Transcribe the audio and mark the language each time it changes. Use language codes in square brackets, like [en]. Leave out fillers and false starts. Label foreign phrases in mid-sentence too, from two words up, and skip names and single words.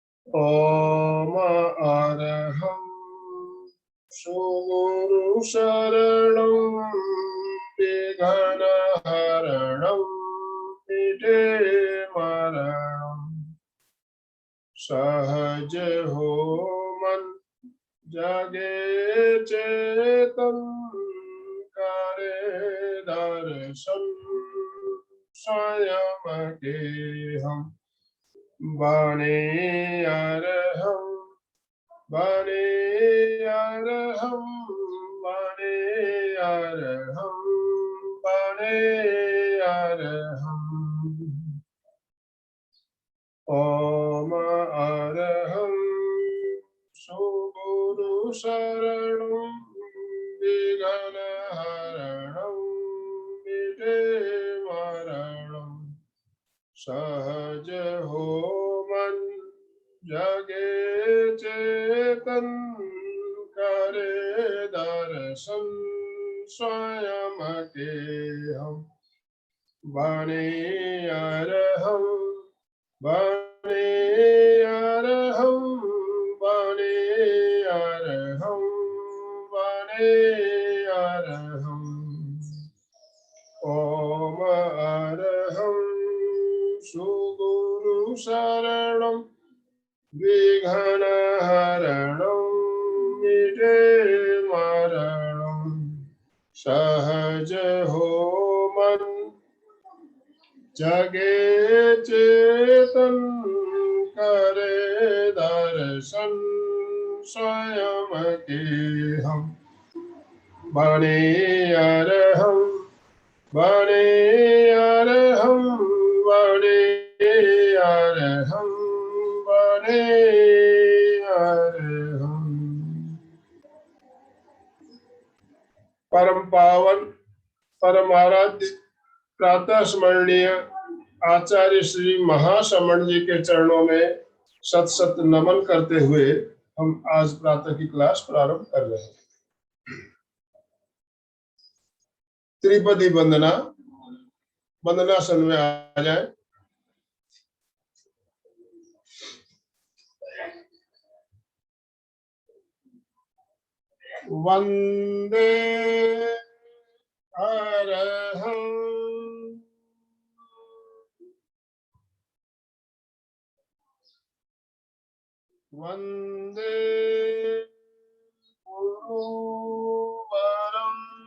[hi] ओम अरहं सुगुरु शरणं विघ्नहरणं मिटे मरणं सहज हो मन जगे चेतन करे दर्शन स्वयं के हम बने अरहं बने अरहं बने अरहं बने अरहं ओम अरहं सुगुरु शरणं विघ्नहरणं मिटे मरणं सहज हो मन जगे चेतन करे दर्शन स्वयं के हम बने अरहं बने अरहं बने अरहं बने अरहं ओम अरहं सुगुरु शरणं विघ्नहरणं मिटे मरणं सहज हो मन जगे चेतन करे दर्शन स्वयं के हम बने अरहं बने अरहं बने अरहं बने अरहं। परम पावन परम आराध्य प्रातः स्मरणीय आचार्य श्री महाश्रमण जी के चरणों में सत सत नमन करते हुए हम आज प्रातः की क्लास प्रारंभ कर रहे हैं। त्रिपदी वंदना वंदनासन में आ जाए। [sa] वंदे अरहं वंदे गुरुवरं